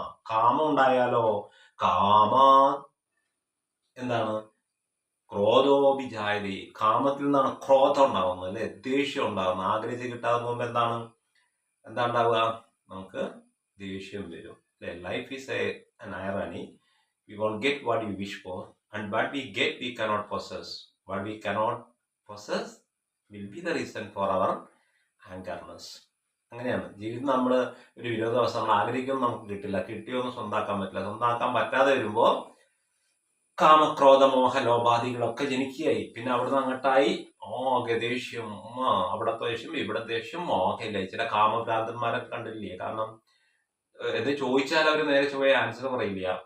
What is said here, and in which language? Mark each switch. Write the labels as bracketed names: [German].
[Malayalam] കാമം ഉണ്ടായാലോ, കാമ എന്താണ്, ക്രോധോഭിജായതേ. കാമത്തിൽ നിന്നാണ് ക്രോധം ഉണ്ടാവുന്നത് അല്ലെ, ദേഷ്യം ഉണ്ടാവുന്നത്. ആഗ്രഹിച്ച് കിട്ടാതെ പോകുമ്പോ എന്താ ഉണ്ടാവുക, നമുക്ക് ദേഷ്യം വരും അല്ലെ. [English] Life is an irony. We won't get what we wish for, and what we get we cannot possess. What we cannot possess will be the reason for our angerness. [Malayalam] അങ്ങനെയാണ് ജീവിതം. നമ്മൾ ഒരു വിരോധാവസ്ഥ, നമ്മൾ ആഗ്രഹിക്കുമ്പോൾ നമുക്ക് കിട്ടില്ല, കിട്ടിയൊന്നും സ്വന്താക്കാൻ പറ്റില്ല. സ്വന്താക്കാൻ പറ്റാതെ വരുമ്പോൾ കാമക്രോധ മോഹ ലോപാദികളൊക്കെ ജനിക്കുകയായി. പിന്നെ അവിടുന്ന് അങ്ങോട്ടായി ആകെ ദേഷ്യം, അവിടത്തെ ദേഷ്യം ഇവിടത്തെ ദേഷ്യം, ആകെയില്ല. ചില കാമഭ്രാന്തന്മാരൊക്കെ കണ്ടില്ലേ. കാരണം എന്ത് ചോദിച്ചാൽ അവർ നേരെ ചൊവ്വേ ആൻസർ പറയില്ല.